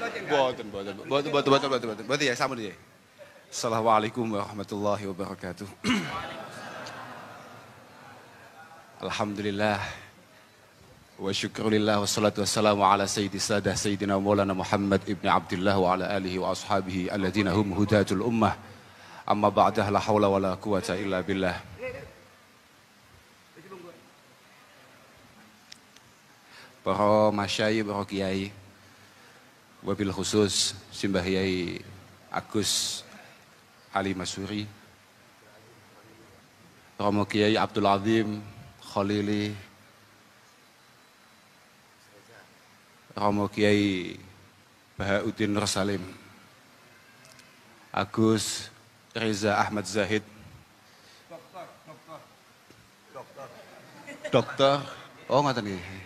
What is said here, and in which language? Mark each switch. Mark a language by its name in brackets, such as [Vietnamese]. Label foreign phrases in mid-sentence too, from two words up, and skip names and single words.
[Javanese] Boten ya, sampun ya. [Arabic] السلام عليكم ورحمة الله وبركاته. Alhamdulillah. وشكرا لله والصلاة والسلام على سيدنا مولانا محمد بن عبد الله وعلى آله وأصحابه الذين هم هداة الأمة. أما بعد لا حول ولا قوة إلا بالله. [Javanese] Para masyayikh, para kiai, [Arabic] وبالخصوص [Javanese] Simbah Yai Agus Ali Masuri, Romo Kiai Abdul Azim Khalili, Romo Kiai Bahauddin Nur Salim, Agus Reza Ahmad Zahid, dokter, oh ngaten nggih.